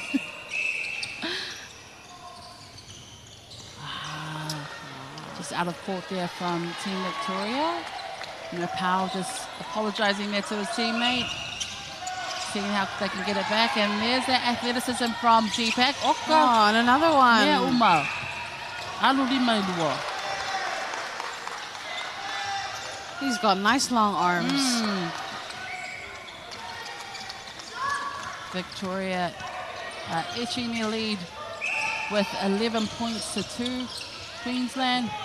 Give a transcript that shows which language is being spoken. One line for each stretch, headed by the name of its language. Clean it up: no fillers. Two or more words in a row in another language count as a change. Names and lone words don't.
English: Just out of court there from Team Victoria. You know, Powell just apologizing there to his teammate. Seeing how they can get it back. And there's that athleticism from Deepak. Oh, and another one. Yeah,
Samoan: Uma. Alu lima dua.
English: He's got nice long arms. Victoria etching their lead with 11 points to 2. Queensland.